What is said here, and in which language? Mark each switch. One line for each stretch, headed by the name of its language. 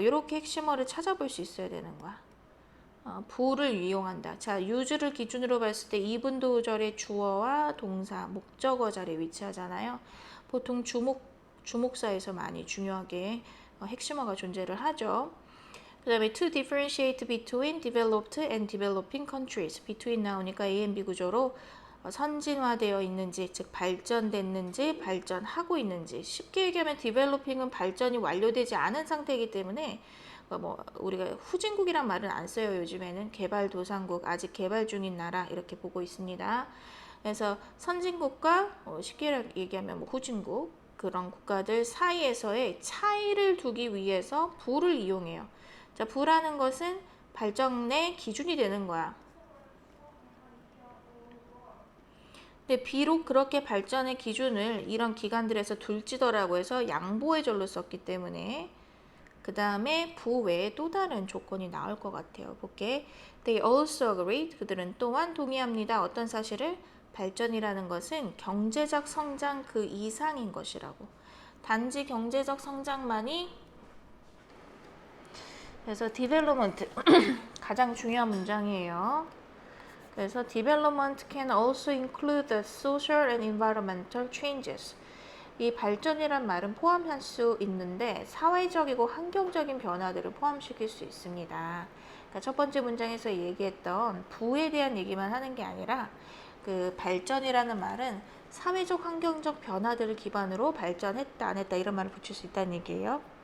Korean: 이렇게 핵심어를 찾아볼 수 있어야 되는 거야. 부를 이용한다. 자, use를 기준으로 봤을 때 even도절의 주어와 동사, 목적어 자리에 위치하잖아요. 보통 주목사에서 많이 중요하게 핵심어가 존재를 하죠. 그 다음에
English: to differentiate between developed and developing countries.
Korean: between 나오니까 A and B 구조로 선진화되어 있는지, 즉 발전됐는지, 발전하고 있는지. 쉽게 얘기하면 developing은 발전이 완료되지 않은 상태이기 때문에 뭐 우리가 후진국이란 말은 안 써요. 요즘에는 개발도상국, 아직 개발 중인 나라 이렇게 보고 있습니다. 그래서 선진국과 쉽게 얘기하면 뭐 후진국 그런 국가들 사이에서의 차이를 두기 위해서 부를 이용해요. 자, 부라는 것은 발전의 기준이 되는 거야. 근데 비록 그렇게 발전의 기준을 이런 기관들에서 둘지더라고 해서 양보의 절로 썼기 때문에 그 다음에 부 외에 또 다른 조건이 나올 것 같아요. 볼게.
English: They also agreed.
Korean: 그들은 또한 동의합니다. 어떤 사실을? 발전이라는 것은 경제적 성장 그 이상인 것이라고. 단지 경제적 성장만이 그래서 development 가장 중요한 문장이에요. 그래서
English: development can also include the social and environmental changes.
Korean: 이 발전이란 말은 포함할 수 있는데 사회적이고 환경적인 변화들을 포함시킬 수 있습니다. 그러니까 첫 번째 문장에서 얘기했던 부에 대한 얘기만 하는 게 아니라 그 발전이라는 말은 사회적 환경적 변화들을 기반으로 발전했다 안 했다 이런 말을 붙일 수 있다는 얘기예요.